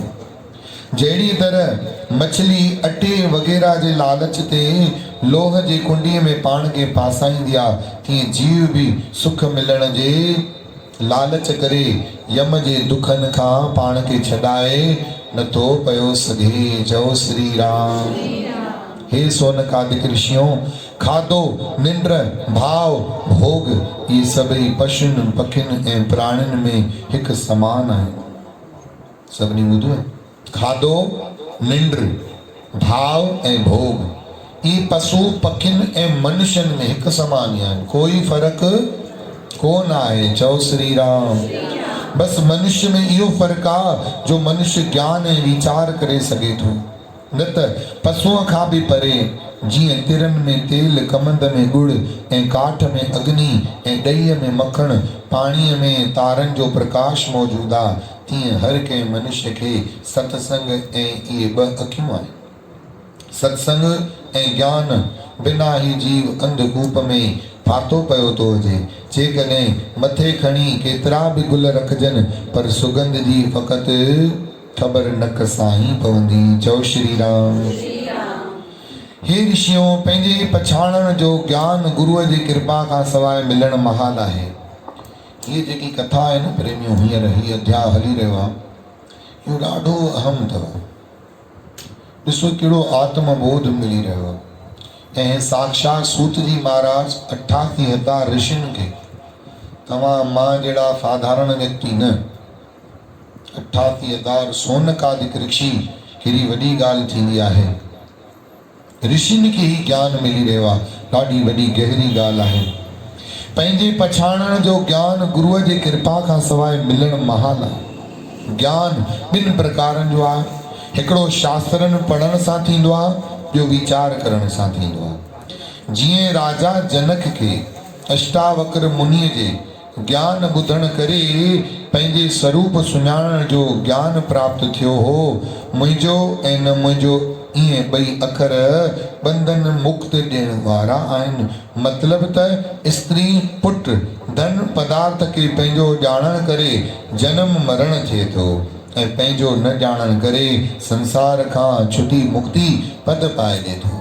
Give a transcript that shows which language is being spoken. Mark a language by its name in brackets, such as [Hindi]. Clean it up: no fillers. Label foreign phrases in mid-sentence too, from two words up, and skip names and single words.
[Sindhi] जहिड़ी तरह मछली अटे वग़ैरह जे लालच ते लोह जे कुंडीअ में पाण खे फासाईंदी आहे, तीअं जीव बि सुख मिलण जे लालच करे यम जे दुखनि खां पाण खे छॾाए नथो पियो सघे। जय श्री राम। हे सोनकादिक ऋषियों, खाधो, निंड, भाव, भोग, ये सभई पशुनि पखियुनि ऐं प्राणियुनि में हिकु समान आहिनि। सभिनी ॿुधो? खाधो, निंड, भाव ऐं भोग, ये पशु पखियुनि ऐं मनुष्यनि में हिकु समान ई आहिनि, कोई फ़र्क़ु कोन आहे। चओ श्री राम। बसि मनुष्य में इहो फ़र्क़ु आहे जो मनुष्य ज्ञान ऐं वीचार करे सघे थो, न त पशुअ खां बि परे। जीअं तिरनि में तेल, कमंद में गुड़ ऐं काठ में अग्नि ऐं ॾहीअ में मखण, पाणीअ में तारनि जो प्रकाश मौजूदु आहे, तीअं हर कंहिं मनुष्य खे सत्संग ऐं इहे ॿ अखियूं आहिनि। सत्संग ऐं ज्ञान बिना ही जीव अंधकूप में फाथो पियो थो हुजे। जेकॾहिं मथे खणी केतिरा बि गुल रखजनि, पर सुगंध जी फ़क़ति ख़बर नक सां ई पवंदी। चओ श्री राम। हे ऋषियों, पंहिंजे पछाणण जो ज्ञान गुरुअ जी कृपा खां सवाइ मिलण महाल आहे। हीअ जेकी कथा आहे न प्रेमियों, हींअर हीअ अध्याय हली रहियो आहे, इहो ॾाढो अहम अथव। ॾिसो कहिड़ो आत्मबोध मिली रहियो आहे। ऐं साक्षात सूत जी महाराज 88,000 ऋषियुनि खे, तव्हां मां जहिड़ा साधारण व्यक्ति न, 88,000 सोनकादिक ऋषि, कहिड़ी वॾी ॻाल्हि थींदी आहे। ऋषियुनि खे ही ज्ञान मिली रहियो आहे, ॾाढी वॾी गहरी ॻाल्हि आहे। पंहिंजे पछाणण जो ज्ञान गुरुअ जी कृपा खां सवाइ मिलण महाल आहे। ज्ञान ॿिनि प्रकारनि जो आहे। हिकिड़ो शास्त्रनि पढ़ण सां थींदो आहे, ॿियो वीचार करण सां थींदो आहे। जीअं राजा जनक खे अष्टावक्र मुनीअ जे ज्ञान ॿुधण करे पंहिंजे स्वरूप सुञाणण जो ज्ञान प्राप्त थियो हो। मुंहिंजो ऐं न मुंहिंजो ईअं ॿई अखर बंधन मुक्त ॾियण वारा आहिनि। मतिलब त स्त्री पुट धन पदार्थ खे पंहिंजो ॼाणण करे जन्म मरण थिए थो ऐं पंहिंजो न ॼाणण करे संसार खां छुटी मुक्ति पद पाए ॾिए थो।